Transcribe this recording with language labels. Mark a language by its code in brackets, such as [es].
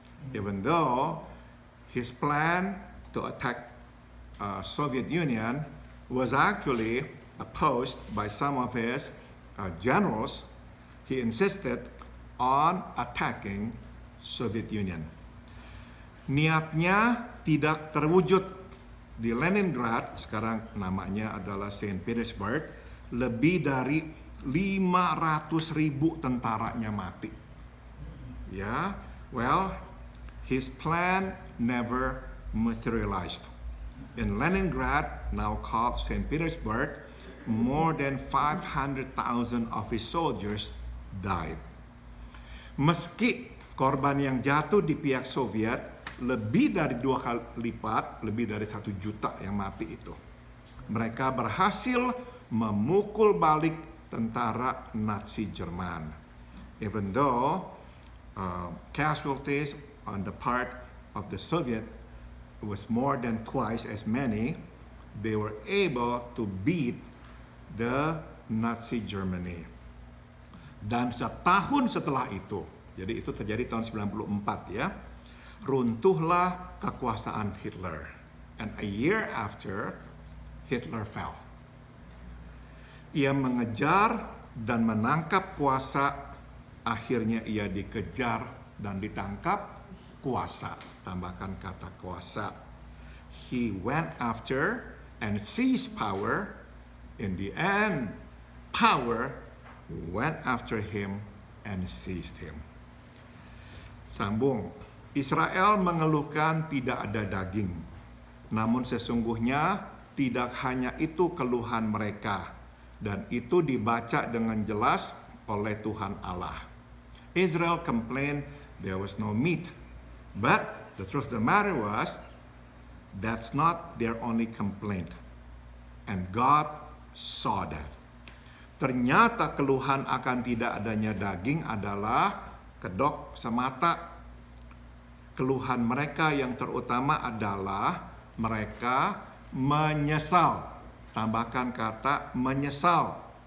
[en] Even though his plan to attack Soviet Union was actually opposed by some of his generals, he insisted on attacking Soviet Union. [id] Niatnya tidak terwujud. Di Leningrad, sekarang namanya adalah Saint Petersburg, lebih dari 500.000 tentaranya mati. [en] Ya, well, his plan never materialized. In Leningrad, now called St. Petersburg, more than 500,000 of his soldiers died. [id] Meski korban yang jatuh di pihak Soviet lebih dari 2 kali lipat, lebih dari 1 juta yang mati itu, mereka berhasil memukul balik tentara Nazi Jerman. [en] Even though casualties on the part of the Soviet was more than twice as many, they were able to beat the Nazi Germany. [id] Dan setahun setelah itu, jadi itu terjadi tahun 94 ya, runtuhlah kekuasaan Hitler. [en] And a year after, Hitler fell. [id] Ia mengejar dan menangkap kuasa, akhirnya ia dikejar dan ditangkap kuasa, tambahkan kata kuasa. [en] He went after and seized power. In the end, power went after him and seized him. [id] Sambung. Israel mengeluhkan tidak ada daging. Namun sesungguhnya tidak hanya itu keluhan mereka, dan itu dibaca dengan jelas oleh Tuhan Allah. [en] Israel complained there was no meat. But the truth of the matter was, that's not their only complaint. And God saw that. [id] Ternyata keluhan akan tidak adanya daging adalah kedok semata. Keluhan mereka yang terutama adalah mereka menyesal. Tambahkan kata menyesal.